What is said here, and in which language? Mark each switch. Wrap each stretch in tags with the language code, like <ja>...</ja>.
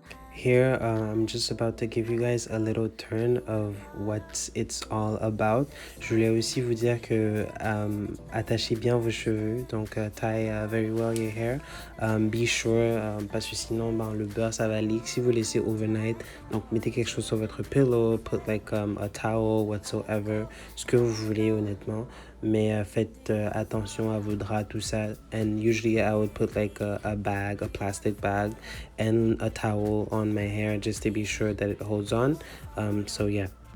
<en>Here, I'm just about to give you guys a little turn of what it's all about.</en> <fr>Je voulais aussi vous dire que attachez bien vos cheveux, donc</fr> <en>tie very well your hair. Be sure,</en> <fr>parce que sinon, le beurre ça va leak si vous laissez overnight. Donc mettez quelque chose sur votre pillow,</fr> <en>put like a towel, whatsoever,</en> <fr>ce que vous voulez honnêtement. Mais faites attention à vos draps, tout ça.</fr> <en>And usually I would put like a bag, a plastic bag, and a towel on my hair just to be sure that it holds on. So yeah.</en>